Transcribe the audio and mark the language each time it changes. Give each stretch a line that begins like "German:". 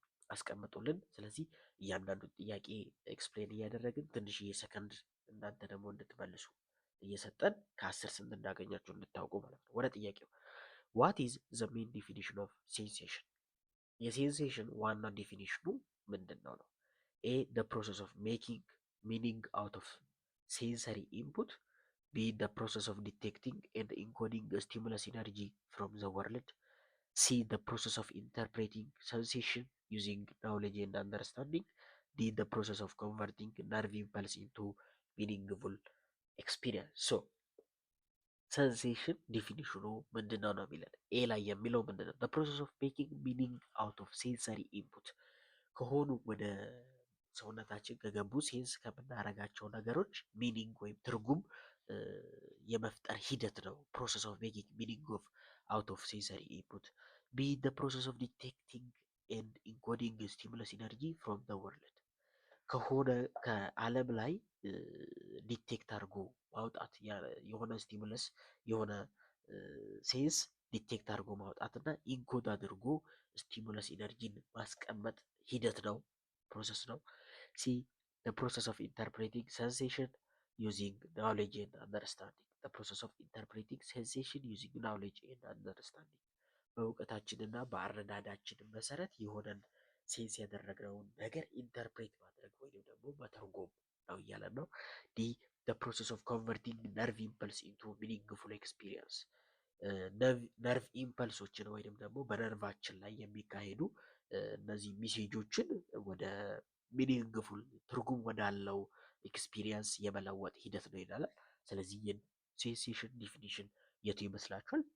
Amharic: አስቀምጡልን። ስለዚህ እያንዳንዱን ጥያቄ ኤክስፕሌን እያደረግን ትንሽዬ ሰከንድ እናንተ ደግሞ እንድትመልሱ እየሰጠን ከ10 ስንት እንዳገኛችሁ እንድታውቁ ማለት ነው። ወደ ጥያቄው
English: ዋት ኢዝ ዘ ሜን ዲፊኒሽን ኦፍ ሴንሴሽን?
Amharic: የሴንሴሽን ዋና ዲፊኒሽኑ ምንድን ነው?
English: ኤ the process of making meaning out of sensory input. B the process of detecting and encoding a stimulus energy from the world. C the process of interpreting sensation using knowledge and understanding. D the process of converting nerve impulse into meaningful experience.
Amharic: So ሰንሴሽን ዲፊኒሽኑ ምንድነው ነው የሚለን። ኤ ላይ የሚለው ምንድነው?
English: the process of making meaning out of sensory input
Amharic: ከሆኑ ወደ ሰውነታችን ከገቡ ሴንስ ከምናደርጋቸው ነገሮች ሚኒንግ ወይም ትርጉም የመፍጠር ሂደት ነው።
English: ፕሮሰስ ኦፍ ሜኪንግ ሚኒንግ ኦፍ አውት ኦፍ ሴንሰሪ ኢንፑት። ቢ the process of detecting and encoding stimulus energy from the world
Amharic: ከሆነ ከዓለም ላይ ዲቴክት አድርጎ ማውጣት የሆነ ስቲሙለስ የሆነ ሴንስ ዲቴክት አድርጎ ማውጣት እና ኢንኮድ አድርጎ ስቲሙለስ ኢነርጂን ማስቀመጥ ሂደት ነው፣ ፕሮሰስ ነው። ሲ
English: the process of interpreting sensation using knowledge and understanding. the process of interpreting sensation using knowledge and understanding
Amharic: በእውቀታችንና በአረዳዳችን መሰረት የሆነን ሴንስ ያደረግነውን ነገር ኢንተርፕሬት ማድረግ ወይም ደግሞ መተርጎም ነው እያለን ነው። ዲ
English: the process of converting nerve impulse into meaningful experience.
Amharic: ነርቭ ኢምፐልሶችን ወይም ደግሞ በነርቫችን ላይ የሚካሄዱ እነዚህ ሚሴጆችን ወደ ሚኒንግፉል ትርጉም ወዳለው ኤክስፒሪየንስ የመለወጥ ሂደት ነው ይላል። ስለዚህ የሴንሴሽን ዲፊኒሽን የቱ ይመስላችኋል?